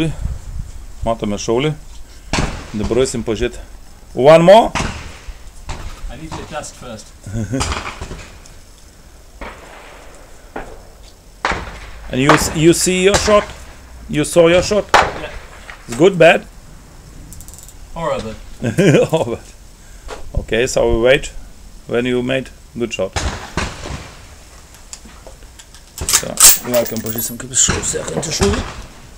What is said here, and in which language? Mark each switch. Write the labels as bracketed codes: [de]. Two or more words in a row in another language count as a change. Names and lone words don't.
[lt] Matome šaulį. Dabar eisim pažiūrėti. [en] One more? I need to adjust first. And you see your shot? You saw your shot? Yeah. It's good, bad? Horrible. Oh, okay, so we wait when you made good shot. So, [lt] laukiam, pažiūrėsim, kaip jis šaus sekantį šūvį.